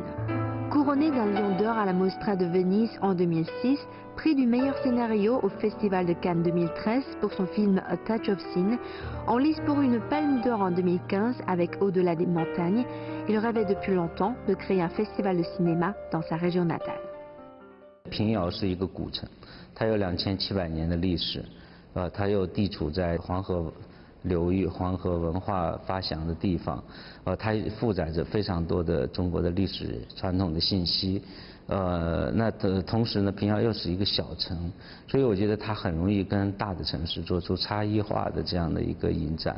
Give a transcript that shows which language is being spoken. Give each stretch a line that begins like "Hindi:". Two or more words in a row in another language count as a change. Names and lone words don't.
French: Couronné d'un Lion d'Or à la Mostra de Venise en 2006, prix du meilleur scénario au Festival de Cannes 2013 pour son film A Touch of Sin, en lice pour une Palme d'Or en 2015 avec Au-delà des montagnes, il rêvait depuis longtemps de créer un festival de cinéma dans sa région natale.
Chinese: 平遥是一个古城，它有2700年的历史，它又地处在黄河流域、黄河文化发祥的地方，它负载着非常多的中国的历史传统的信息。那同时呢，平遥又是一个小城，所以我觉得它很容易跟大的城市做出差异化的这样的一个影展。